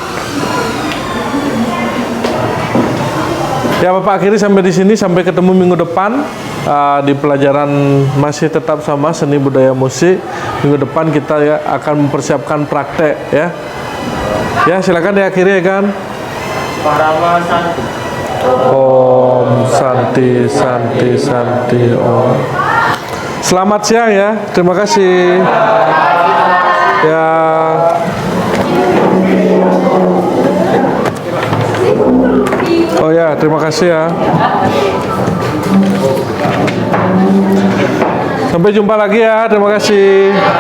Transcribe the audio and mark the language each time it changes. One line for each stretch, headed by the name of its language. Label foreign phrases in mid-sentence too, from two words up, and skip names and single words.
Indonesian: Ya, Bapak akhiri sampai di sini. Sampai ketemu minggu depan di pelajaran masih tetap sama seni budaya musik. Minggu depan kita ya akan mempersiapkan praktek ya. Ya, silakan diakhiri Egan.
Sanskrit: Parama Santi. Om Santi Santi Santi Om.
Indonesian: Selamat siang ya. Terima kasih. Ya. Oh ya, terima kasih ya. Sampai jumpa lagi ya.